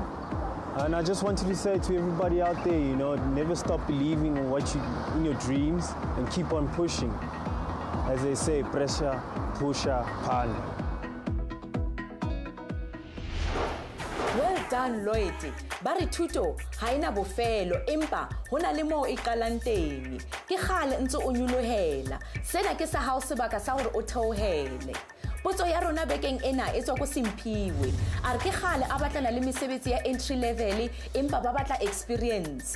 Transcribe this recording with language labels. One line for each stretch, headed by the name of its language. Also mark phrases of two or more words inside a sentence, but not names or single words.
English: And I just wanted to say to everybody out there, never stop believing in your dreams and keep on pushing. As they say, pressure, pusher, pan. Well done, Loyalty.
Southern Sotho: Bari thuto ha ina bofelo empa hona le mo e qalang teng. Ke kgale ntse o nyulohela. Sena ke sa hao sebaka sa hore o theohele. Potso ya rona bekeng ena e tswa go Simphiwe. A re ke kgale a batlana le mesebetsi ya
English: entry level
Southern Sotho: empa ba batla experience.